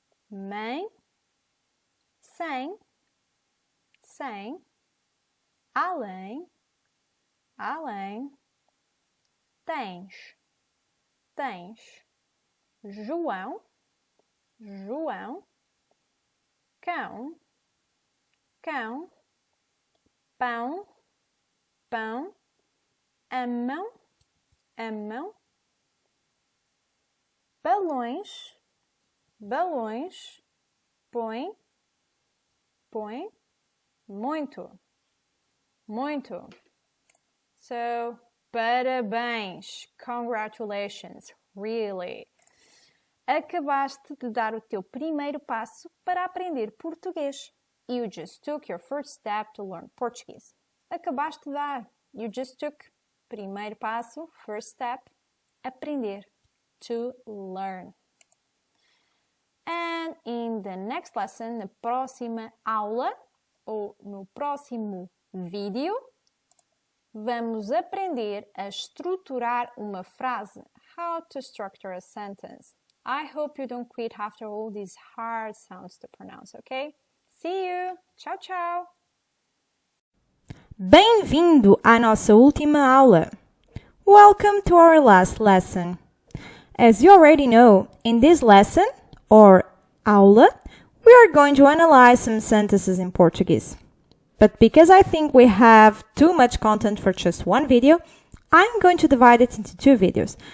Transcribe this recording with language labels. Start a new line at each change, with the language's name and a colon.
Portuguese: mãe, sem, sem, além, além, tens, tens, João, João, cão, cão, pão, pão, amão, amão, balões, balões, põe, põe, muito, muito.
English: So, parabéns, congratulations, really.
Portuguese: Acabaste de dar o teu primeiro passo para aprender português.
English: You just took your first step to learn Portuguese.
Portuguese: Acabaste de dar.
English: You just took.
Portuguese: Primeiro passo,
English: first step,
Portuguese: aprender.
English: To learn. And in the next lesson,
Portuguese: na próxima aula, ou no próximo vídeo, vamos aprender a estruturar uma frase.
English: How to structure a sentence. I hope you don't quit after all these hard sounds to pronounce, okay? See you!
Portuguese: Tchau, tchau! Bem-vindo à nossa última aula!
English: Welcome to our last lesson. As you already know, in this lesson, or aula, we are going to analyze some sentences in Portuguese. But because I think we have too much content for just one video, I'm going to divide it into two videos.